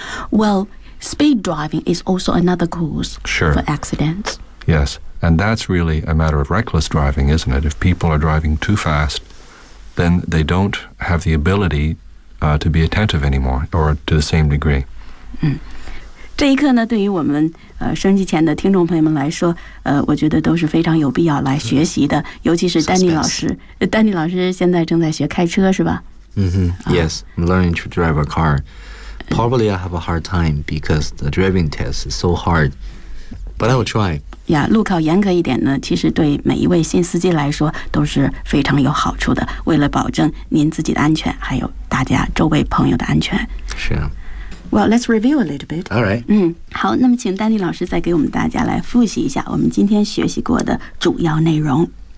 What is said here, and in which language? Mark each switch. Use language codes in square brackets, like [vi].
[en] Well, speed driving is also another cause、 sure. for accidents. Yes, and that's really a matter of reckless driving, isn't it? If people are driving too fast, then they don't have the ability、to be attentive anymore, or to the same degree.、 [zh] 嗯、这一刻呢，对于我们、收音机前的听众朋友们来说、我觉得都是非常有必要来学习的、嗯、尤其是丹尼老师、 [en] Suspense. [zh] 丹尼老师现在正在学开车是吧、 mm-hmm. [en] Yes, I'm learning to drive a carProbably I have a hard time because the driving test is so hard, but I will try. [zh] Yeah, 路考严格一点呢，其实对每一位新司机来说都是非常有好处的，为了保证您自己的安全，还有大家周围朋友的安全。是 [en] 啊。Well, let's review a little bit. All right. [zh] 嗯，好，那么请丹尼老师再给我们大家来复习一下我们今天学习过的主要内容。